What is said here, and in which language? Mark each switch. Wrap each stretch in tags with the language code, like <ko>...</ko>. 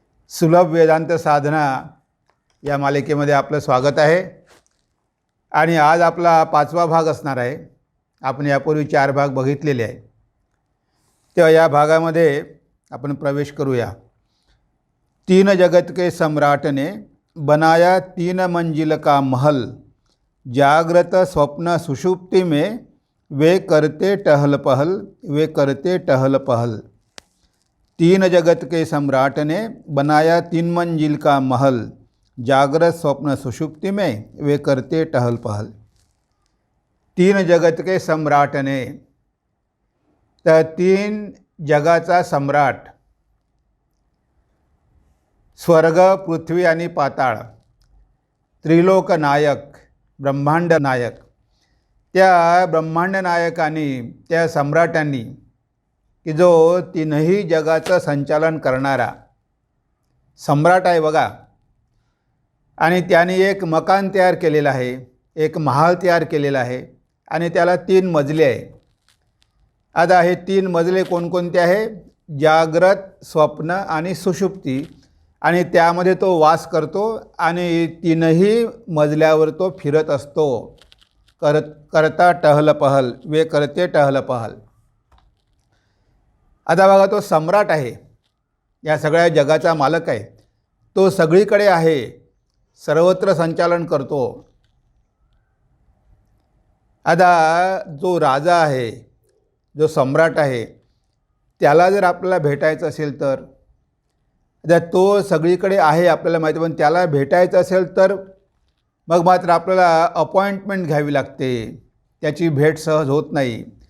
<mr>सुलभ वेदांत साधना या मालिकेमध्ये आपलं स्वागत आहे आणि आज आपला 5वा भाग असणार आहे। आपण यापूर्वी 4 भाग बघितलेले आहे, तेव्हा या भागामध्ये आपण प्रवेश करूया।</mr> <hi>3 जगत के सम्राट ने बनाया 3 मंजिल का महल, जागृत स्वप्न सुषुप्ति में वे करते टहल पहल, वे करते टहल पहल। 3 जगत के सम्राट ने बनाया 3 मंजिल का महल, जागृत स्वप्न सुषुप्ति में वे करते टहल पहल। 3 जगत के सम्राट ने,</hi> <mr>तर 3 जगाचा सम्राट, स्वर्ग पृथ्वी आणि पाताळ, त्रिलोक नायक, ब्रह्मांड नायक, त्या ब्रह्मांड नायकांनी, त्या सम्राटांनी की जो 3ही जगाचं संचालन करणारा सम्राट आहे बघा, आणि त्याने एक मकान तयार केलेलं आहे, एक महाल तयार केलेला आहे आणि त्याला 3 मजले आहे। आता हे 3 मजले कोणकोणते आहे? जागृत, स्वप्न आणि सुषुप्ती, आणि त्यामध्ये तो वास करतो आणि 3ही मजल्यावर तो फिरत असतो।</mr> <hi>करता टहल पहल, वे करते टहल पहल।</hi> <mr>आता बघा, तो सम्राट आहे, या सगळ्या जगाचा मालक आहे, तो सगळीकडे आहे, सर्वत्र संचालन करतो। आता जो राजा आहे, जो सम्राट आहे, त्याला जर आपल्याला भेटायचं असेल तर, आता तो सगळीकडे आहे आपल्याला माहिती, पण त्याला भेटायचं असेल तर मग मात्र आपल्याला अपॉइंटमेंट घ्यावी लागते, त्याची भेट सहज होत नाही।</mr>